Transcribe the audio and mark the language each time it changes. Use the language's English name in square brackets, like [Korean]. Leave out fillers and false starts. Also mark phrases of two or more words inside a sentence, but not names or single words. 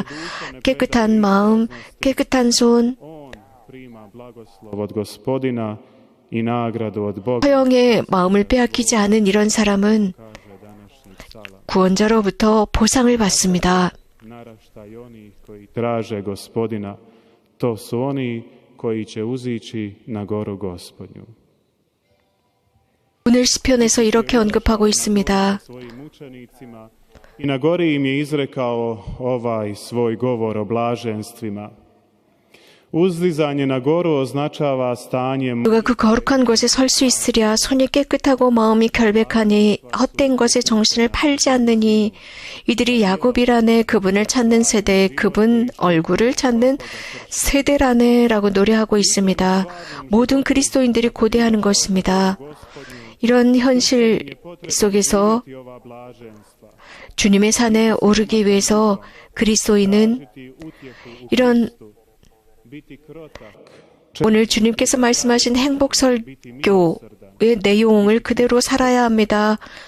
[Korean] 깨끗한 마음, 깨끗한 손, 허영의 마음을 빼앗기지 않은 이런 사람은 구원자로부터 보상을 받습니다. 오늘 시편에서 이렇게 언급하고 있습니다. [Croatian] I na gori im je izrekao ovaj svoj govor o blaženstvima. Uzdizanje na goru označava stanje. [Korean] 누가 그 거룩한 곳에 설 수 있으랴 손이 깨끗하고 마음이 결백하니 헛된 것에 정신을 팔지 않느니 이들이 야곱이라네 그분을 찾는 세대 그분 얼굴을 찾는 세대라네라고 노래하고 있습니다. 모든 그리스도인들이 고대하는 것입니다. 이런 현실 속에서 주님의 산에 오르기 위해서 그리스도인은 이런 오늘 주님께서 말씀하신 행복 설교의 내용을 그대로 살아야 합니다.